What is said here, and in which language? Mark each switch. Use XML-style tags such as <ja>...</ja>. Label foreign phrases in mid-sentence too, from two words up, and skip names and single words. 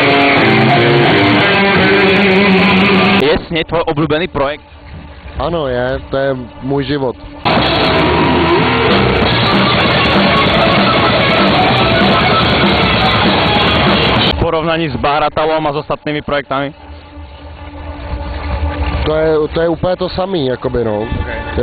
<sk>Je Sneď tvoj obľúbený projekt?</sk> <cs>Ano, to je můj život.</cs> <sk>V porovnaní s Bahratalom a s ostatnými projektami?</sk> <cs>To je úplně to samý, jakoby no. Okay.</cs>